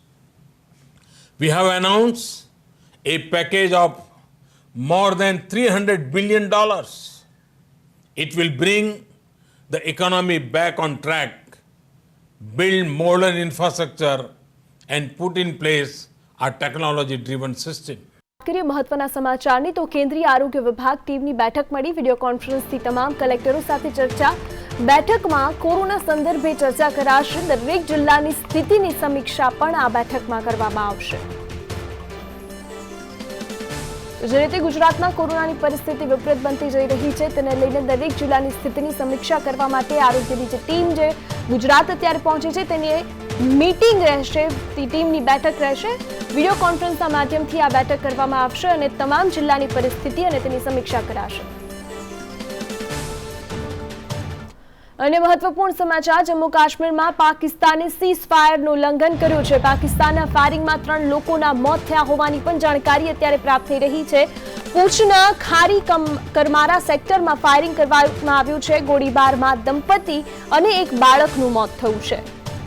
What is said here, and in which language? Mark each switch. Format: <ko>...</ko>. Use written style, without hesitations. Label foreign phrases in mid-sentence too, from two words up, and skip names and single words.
<en>We have announced a package of more than $300 billion. It will bring the economy back on track, build modern infrastructure, and put in place a technology-driven system.</en> <gu>મહત્વના સમાચારની તો કેન્દ્રીય આરોગ્ય વિભાગ ટીમની બેઠક મળી। વિડીયો કોન્ફરન્સથી તમામ કલેક્ટરો સાથે ચર્ચા। બેઠકમાં કોરોના સંદર્ભે ચર્ચા કરાશે। દરેક જિલ્લાની સ્થિતિની સમીક્ષા પણ આ બેઠકમાં કરવામાં આવશે। જે રીતે ગુજરાતમાં કોરોનાની પરિસ્થિતિ વિપરીત બનતી જઈ રહી છે તેને લઈને દરેક જિલ્લાની સ્થિતિની સમીક્ષા કરવા માટે આરોગ્યની જે ટીમ જે ગુજરાત અત્યારે પહોંચી છે તેની મીટિંગ રહેશે, ટીમની બેઠક રહેશે। વિડીયો કોન્ફરન્સના માધ્યમથી આ બેઠક કરવામાં આવશે અને તમામ જિલ્લાની પરિસ્થિતિ અને તેની સમીક્ષા કરાશે। અન્ય મહત્વપૂર્ણ સમાચાર, જમ્મુ કાશ્મીરમાં પાકિસ્તાને સીઝ ફાયરનું ઉલ્લંઘન કર્યું છે। પાકિસ્તાનના ફાયરિંગમાં 3 લોકોના મોત થયા હોવાની પણ જાણકારી અત્યારે પ્રાપ્ત થઈ રહી છે। પૂંછના ખારી કરમારા સેક્ટરમાં ફાયરિંગ કરવામાં આવ્યું છે। ગોળીબારમાં દંપતી અને એક બાળકનું મોત થયું છે।</gu>